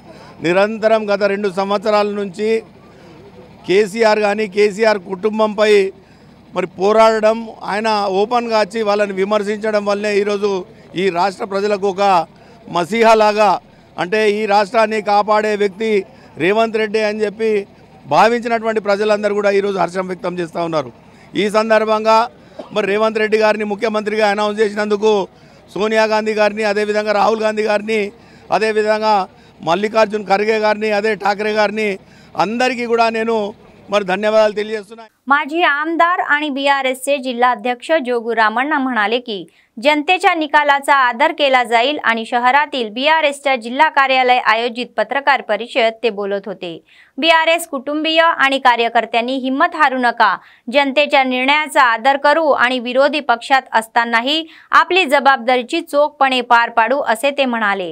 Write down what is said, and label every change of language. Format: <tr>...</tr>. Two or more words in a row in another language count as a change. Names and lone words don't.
<te>నిరంతరం గత 2 సంవత్సరాల నుంచి కేసీఆర్ కానీ కేసీఆర్ కుటుంబంపై మరి పోరాడడం, ఆయన ఓపెన్గా వచ్చి వాళ్ళని విమర్శించడం వల్లే ఈరోజు ఈ రాష్ట్ర ప్రజలకు ఒక మసీహాలాగా, అంటే ఈ రాష్ట్రాన్ని కాపాడే వ్యక్తి రేవంత్ రెడ్డి అని చెప్పి భావించినటువంటి ప్రజలందరూ కూడా ఈరోజు హర్షం వ్యక్తం చేస్తూ ఉన్నారు. ఈ సందర్భంగా మరి రేవంత్ రెడ్డి గారిని ముఖ్యమంత్రిగా అనౌన్స్ చేసినందుకు సోనియా గాంధీ గారిని, అదేవిధంగా రాహుల్ గాంధీ గారిని, అదేవిధంగా మల్లికార్జున్ ఖర్గే గారిని, అదే ఠాక్రే గారిని అందరికీ కూడా నేను మరి ధన్యవాదాలు తెలియజేస్తున్నాను.</te> <mr>माजी आमदार आणि BRSचे जिल्हाध्यक्ष जोगू रामण्णा म्हणाले की जनतेच्या निकालाचा आदर केला जाईल आणि शहरातील BRSच्या जिल्हा कार्यालय आयोजित पत्रकार परिषदेत ते बोलत होते। BRS कुटुंबीय आणि कार्यकर्त्यांनी हिम्मत हारू नका, जनतेच्या निर्णयाचा आदर करू आणि विरोधी पक्षात असतानाही आपली जबाबदारीची चोखपणे पार पाडू असे ते म्हणाले।</mr>